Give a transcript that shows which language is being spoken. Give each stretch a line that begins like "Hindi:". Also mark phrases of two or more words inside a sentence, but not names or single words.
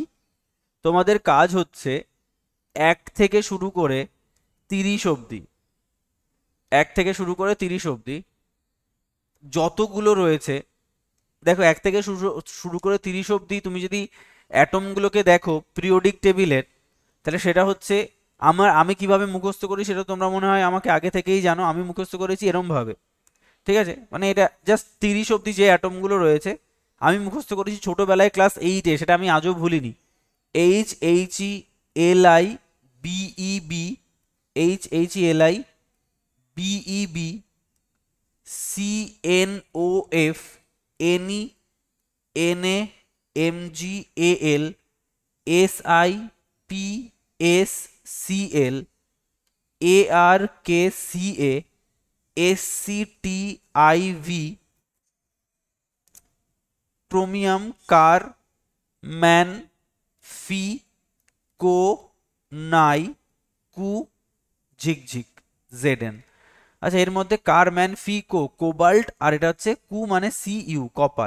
Bangla: তোমাদের কাজ হচ্ছে 1 থেকে শুরু করে 30 অবধি, 1 থেকে শুরু করে 30 অবধি যতগুলো রয়েছে, দেখো 1 থেকে শুরু করে 30 অবধি তুমি যদি অ্যাটমগুলোকে দেখো
English: periodic table,
Bangla: তাহলে সেটা হচ্ছে আমি কিভাবে মুখস্থ করি সেটা তোমরা মনে হয় আমাকে আগে থেকেই জানো। আমি মুখস্থ করেছি এরম ভাবে, ঠিক আছে? মানে এটা জাস্ট 30 অবধি যে অ্যাটমগুলো রয়েছে আমি মুখস্থ করেছি ছোটবেলায় ক্লাস 8-এ, সেটা আমি আজও ভুলিনি। HHELI BEB, HHELI BEB, CNOF, NEMGAL, SIPSCL, ARKCA, SCTIV, ক্রোমিয়াম, কার, ম্যান, ফি, কো, নাই, কু, ঝিকঝিক, জেডেন। আচ্ছা, এর মধ্যে কার, ম্যান, ফি, কো কোবাল্ট, আর এটা হচ্ছে কু মানে সিইউ, কপার।